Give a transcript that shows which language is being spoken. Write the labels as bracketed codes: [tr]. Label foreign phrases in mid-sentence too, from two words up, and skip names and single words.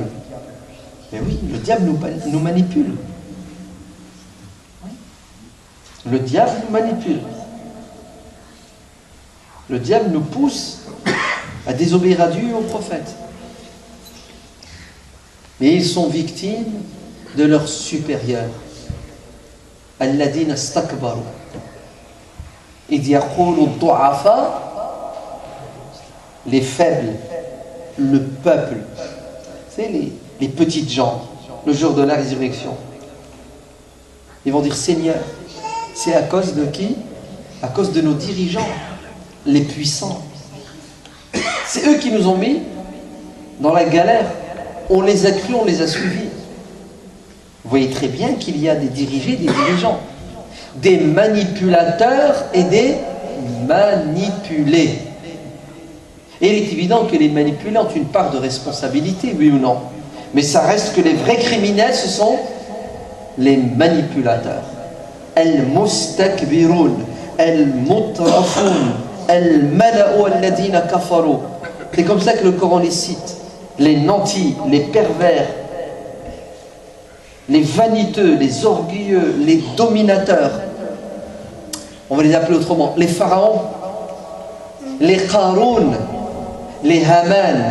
[fr] Mais oui, le diable nous manipule. Le diable nous manipule. Le diable nous pousse à désobéir à Dieu et au prophète. Mais ils sont victimes de leurs supérieurs. [ar] الذين استكبروا إذ يقول الضعفاء, [fr] les faibles, le peuple, c'est les petites gens, le jour de la résurrection. Ils vont dire: Seigneur, c'est à cause de qui? À cause de nos dirigeants, les puissants. C'est eux qui nous ont mis dans la galère. On les a cru, on les a suivis. Vous voyez très bien qu'il y a des dirigés, des dirigeants, des manipulateurs et des manipulés. Et il est évident que les manipulés ont une part de responsabilité, oui ou non? Mais ça reste que les vrais criminels, ce sont les manipulateurs. [ar] المستكبرون المترفون الملأ الذين كفروا. [fr] C'est comme ça que le Coran les cite. Les nantis, les pervers, les vaniteux, les orgueilleux, les dominateurs. On va les appeler autrement. Les pharaons, les Qaroun, les Haman.